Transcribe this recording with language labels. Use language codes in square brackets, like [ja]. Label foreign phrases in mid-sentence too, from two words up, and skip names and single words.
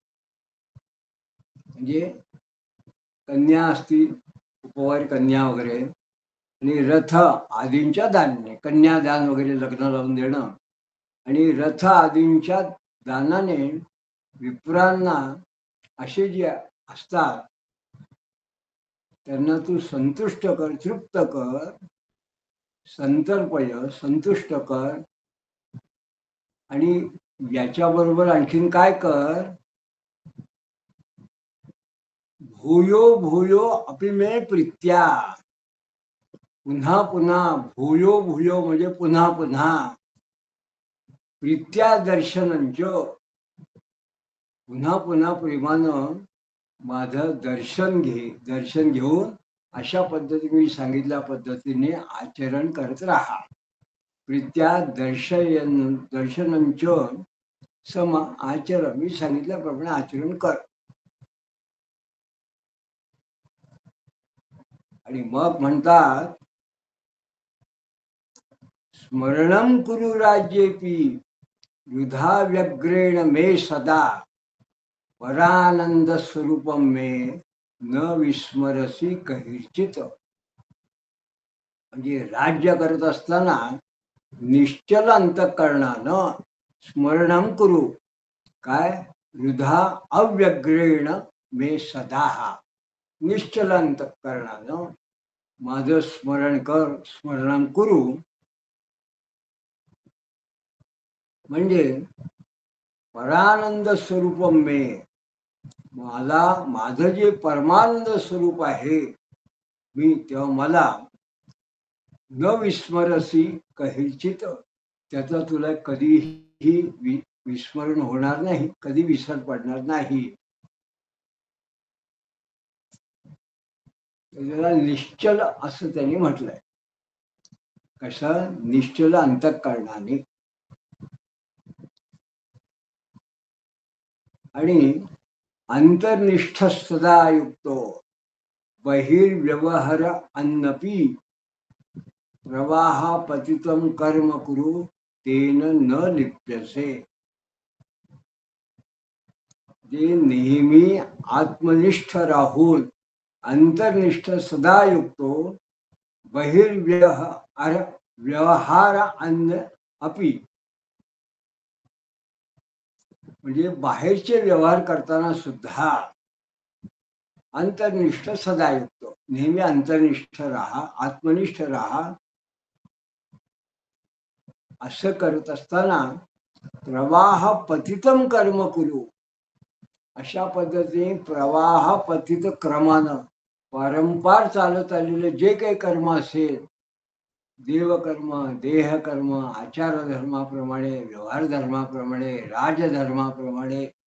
[mr] म्हणजे कन्या असती उपवार कन्या वगैरे, आणि रथ आदींच्या दानाने, कन्यादान वगैरे लग्न लावून देणं, आणि रथ आदींच्या दानाने विप्रांना असे जे असतात त्यांना तू संतुष्ट कर, तृप्त कर, संतर्पय संतुष्ट कर. आणि याच्याबरोबर आणखीन काय कर, [sa] भूयो भूयो अपि मे प्रीत्या, [mr] पुन्हा पुन्हा, [sa] भूयो भूयो [mr] म्हणजे पुन्हा पुन्हा, [sa] प्रीत्या दर्शनंच, [mr] पुन्हा पुन्हा प्रेमानं माझं दर्शन घे, दर्शन घेऊन अशा पद्धतीने मी सांगितल्या पद्धतीने आचरण करत राहा. [sa] प्रीत्या दर्शनंच सम आचरण, [mr] मी सांगितल्याप्रमाणे आचरण कर. आणि मग म्हणतात, [sa] स्मरणं कुरु राज्येपि युधा व्यग्रेण मे सदा, परानंद स्वरूपम मे न विस्मरसी कहिचित. [mr] म्हणजे राज्य करत असताना निश्चल अंतःकरणानं [sa] स्मरणं कुरु, [mr] काय, [sa] युधा अव्यग्रेण मे सदा, [mr] निश्चल अंतःकरणानं माझं स्मरण कर, [sa] स्मरणं कुरु. म्हणजे परानंद स्वरूपम मे, [mr] मला माझं जे परमानंद स्वरूप आहे मी, तेव्हा मला [sa] न विस्मरसी कहिचित, [mr] त्याचा तुला कधीही विस्मरण होणार नाही, कधी विसर पडणार नाही. त्याला निश्चल असं त्यांनी म्हटलंय. कसं, निश्चल अंतःकरणाने. [sa] आणि अंतर्निष्ठ सदा युक्तो बहिर्व्यवहार अन्नपी प्रवाहा पतितम कर्म कुरु तेन न लिप्यसे. [mr] जे नेहमी आत्मनिष्ठ राहून [sa] अंतर्निष्ठ सदा युक्तो बहिर्व्यवहार व्यवहार अन्य अपि, [mr] म्हणजे बाहेरचे व्यवहार करताना सुद्धा [sa] अंतर्निष्ठ सदा युक्तो, [mr] नेहमी अंतर्निष्ठ राहा, आत्मनिष्ठ राहा. असं करत असताना [sa] प्रवाह पतितम कर्म कुरु, [mr] अशा पद्धतीने प्रवाह पतित क्रमानं वारंवार चालत आलेले जे काही कर्म असेल, देवकर्म, देहकर्म, आचार धर्माप्रमाणे, व्यवहार धर्माप्रमाणे, राजधर्माप्रमाणे,